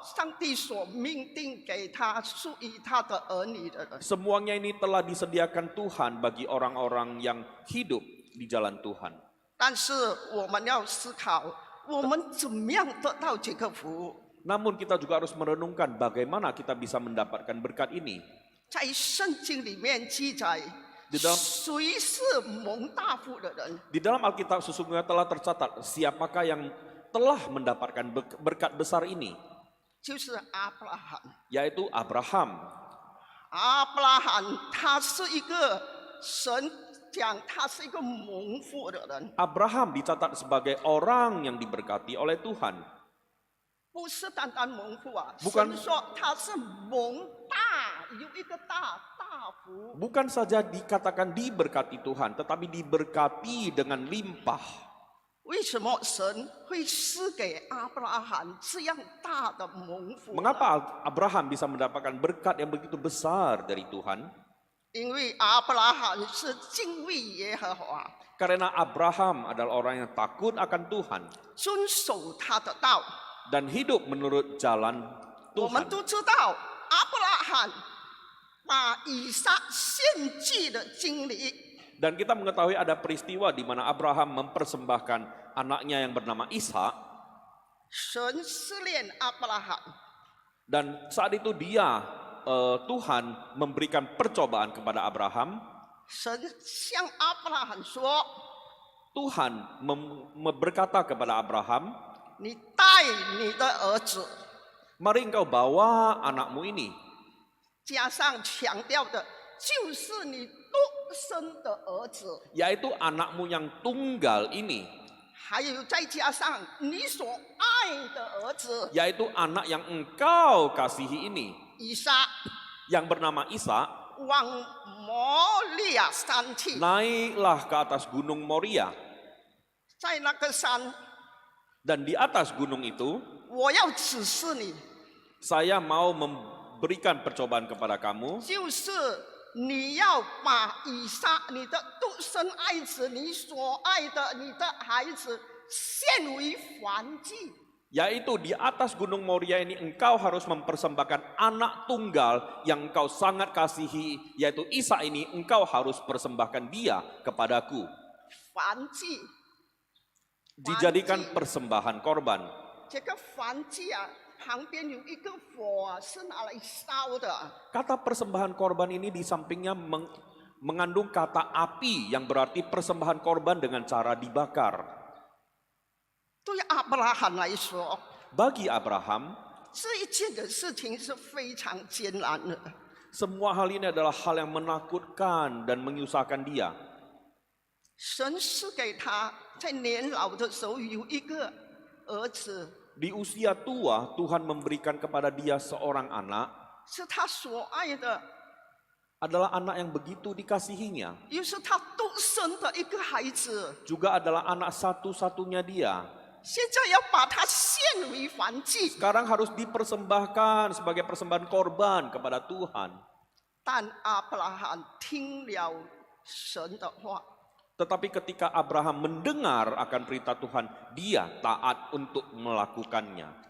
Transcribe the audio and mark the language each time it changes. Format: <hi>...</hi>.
<zh>上帝所命定给他属于他的儿女的人，</zh> <id>Semuanya ini telah disediakan Tuhan bagi orang-orang yang hidup di jalan Tuhan.</id> <zh>但是我们要思考，我们怎么样得到这个福？</zh> <id>Namun kita juga harus merenungkan bagaimana kita bisa mendapatkan berkat ini.</id> <zh>在圣经里面记载，</zh> <id>di dalam</id> <zh>谁是蒙大福的人？</zh> <id>Di dalam Alkitab sesungguhnya telah tercatat siapakah yang telah mendapatkan berkat besar ini,</id> <zh>就是阿伯拉罕。</zh> <id>yaitu Abraham.</id> <zh>阿伯拉罕他是一个神讲他是一个蒙福的人，</zh> <id>Abraham dicatat sebagai orang yang diberkati oleh Tuhan.</id> <zh>不是单单蒙福啊，</zh> <id>Bukan-</id> <zh>神说他是蒙大，有一个大福。</zh> <id>Bukan saja dikatakan diberkati Tuhan, tetapi diberkati dengan limpah.</id> <zh>为什么神会赐给阿伯拉罕这样大的蒙福？</zh> <id>Mengapa Abraham bisa mendapatkan berkat yang begitu besar dari Tuhan?</id> <zh>因为阿伯拉罕是敬畏耶和华，</zh> <id>Karena Abraham adalah orang yang takut akan Tuhan</id> <zh>遵守他的道。</zh> <id>dan hidup menurut jalan</id> <zh>我们</zh> <id>Tuhan.</id> <zh>都知道，阿伯拉罕把以撒献祭的经历。</zh> <id>Dan kita mengetahui ada peristiwa di mana Abraham mempersembahkan anaknya yang bernama Ishak.</id> <zh>神试炼阿伯拉罕，</zh> <id>Dan saat itu Tuhan memberikan percobaan kepada Abraham.</id> <zh>神向阿伯拉罕说</zh> <id>Tuhan berkata kepada Abraham,</id> <zh>你带你的儿子，</zh> <id>mari engkau bawa anakmu ini.</id> <zh>加上强调的就是你独生的儿子，</zh> <id>Yaitu anakmu yang tunggal ini.</id> <zh>还有再加上你所爱的儿子</zh> <id>Yaitu anak yang engkau kasihi ini.</id> <zh>以撒，</zh> <id>Yang bernama Ishak.</id> <zh>往摩利亚山去，</zh> <id>Naiklah ke atas gunung Moria.</id> <zh>在那个山，</zh> <id>Dan di atas gunung itu,</id> <zh>我要指示你，</zh> <id>saya mau memberikan percobaan kepada kamu.</id> <zh>就是你要把以撒，你的独生爱子，你所爱的你的孩子，献为燔祭。</zh> <id>Yaitu di atas gunung Moria ini engkau harus mempersembahkan anak tunggal yang engkau sangat kasihi. Yaitu Ishak ini engkau harus persembahkan dia kepadaku.</id> <zh>燔祭，</zh> <id>Dijadikan persembahan korban.</id> <zh>这个燔祭啊，旁边有一个火啊，是拿来烧的。</zh> <id>Kata persembahan korban ini di sampingnya mengandung kata api yang berarti persembahan korban dengan cara dibakar.</id> <zh>对阿伯拉罕来说，</zh> <id>Bagi Abraham,</id> <zh>这一件的事情是非常艰难的。</zh> <id>semua hal ini adalah hal yang menakutkan dan menyusahkan dia.</id> <zh>神是给他在年老的时候有一个儿子，</zh> <id>Di usia tua, Tuhan memberikan kepada dia seorang anak,</id> <zh>是他所爱的，</zh> <id>adalah anak yang begitu dikasihinya.</id> <zh>又是他独生的一个孩子。</zh> <id>Juga adalah anak satu-satunya dia.</id> <zh>现在要把他献为燔祭，</zh> <id>Sekarang harus dipersembahkan sebagai persembahan korban kepada Tuhan.</id> <zh>但阿伯拉罕听了神的话，</zh> <id>Tetapi ketika Abraham mendengar akan perintah Tuhan, dia taat untuk melakukannya.</id>